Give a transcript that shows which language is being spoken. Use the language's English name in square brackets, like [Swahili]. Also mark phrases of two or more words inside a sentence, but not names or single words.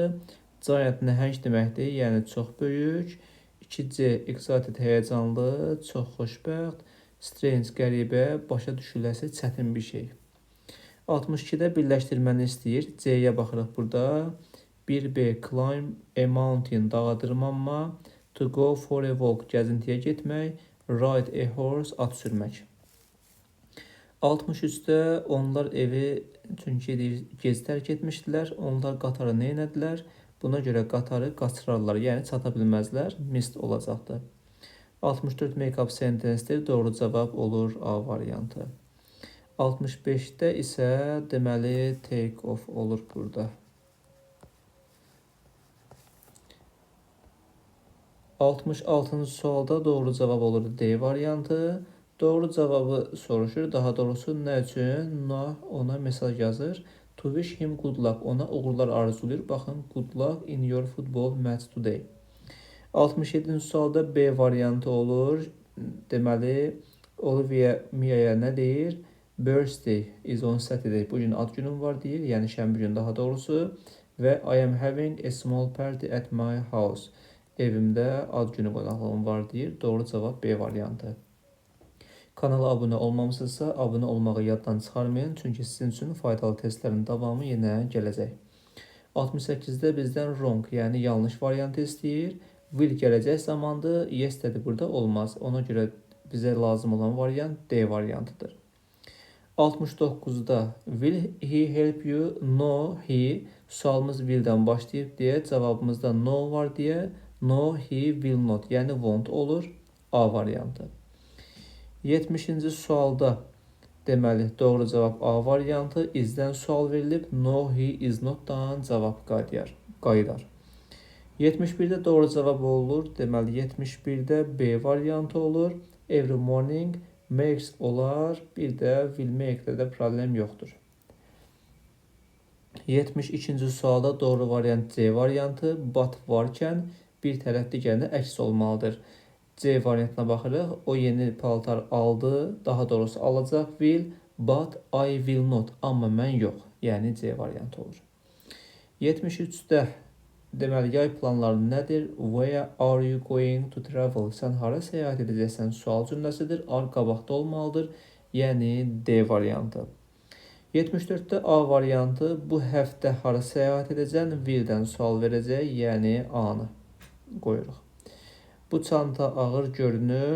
[Azerbaijani] Giant nəhəng deməkdir, yəni çox böyük. 2C excited həyəcanlı, çox xoşbəxt. Strange qəribə, başa düşüləsi çətin bir şey. 62-də birləşdirməni istəyir. C-yə baxırıq burada. [English] 1B climb a mountain, [Azerbaijani] dağa dırmanma. [English] To go for a walk, [Azerbaijani] gəzintiyə getmək. [English] Ride a horse, [Azerbaijani] at sürmək. 63-də onlar evi çünki gec tərk etmişdilər. Onlar qatarı nə etdilər? Buna görə qatarı qaçırarlar, yəni çata bilməzlər. Missed olacaqdır. 64 [English] make-up sentence- [Azerbaijani] dir. Doğru cavab olur A variantı. 65-də isə deməli [English] take off [Azerbaijani] olur burada. 66-cı sualda doğru cavab olur D variantı. Doğru cavabı soruşur. Daha doğrusu nə üçün? Noah ona mesaj yazır. [English] To wish him good luck. [Azerbaijani] Ona uğurlar arzulayır. Baxın, [English] good luck in your football match today. [Azerbaijani] 67-ci sualda B variantı olur. Deməli, Olivia Mia'ya nə deyir? [English] Birthday is on Saturday. [Azerbaijani] Bugün ad günüm var deyir. Yəni şənbə gün daha doğrusu. [English] Və I am having a small party at my house. [Azerbaijani] Evimdə ad günü qonaqlığım var deyir. Doğru cavab B variantı. Kanala abunə olmamısınızsa, abunə olmağı yaddan çıxarmayın. Çünki sizin üçün faydalı testlərin davamı yenə gələcək. 68-də bizdən wrong, yəni yanlış variantı istəyir. Will gələcək zamandır. Yesterday burada olmaz. Ona görə bizə lazım olan variant D variantıdır. [English] 69-da will he help you? No, he. [Azerbaijani] Sualımız will'dən başlayıb deyə, cavabımızda no var deyə, [English] no, he will not, [Azerbaijani] yəni won't olur. A variantı. 70-ci sualda deməli doğru cavab A variantı. Izdən sual verilib. [English] No, he is not-dan [Azerbaijani] cavab qayıdar. 71-də doğru cavab olur. Deməli 71-də B variantı olur. [English] Every morning makes [Azerbaijani] olar. Bir də [English] will make- [Azerbaijani] də də problem yoxdur. 72-ci sualda doğru variant C variantı. But varkən bir tərəf digərinə əks olmalıdır. C variantına baxırıq. O yeni paltar aldı. Daha doğrusu alacaq [English] will. But I will not. [Azerbaijani] Amma mən yox. Yəni C variantı olur. 73-də deməli yay planları nədir? [English] Where are you going to travel? [Azerbaijani] Sən hara səyahət edəcəksən? Sual cümləsidir. Are qabaqda olmalıdır. Yəni D variantı. 74-də A variantı. Bu həftə hara səyahət edəcəksən? Will'dən sual verəcək. Yəni A-nı qoyuruq. Bu çanta ağır görünür.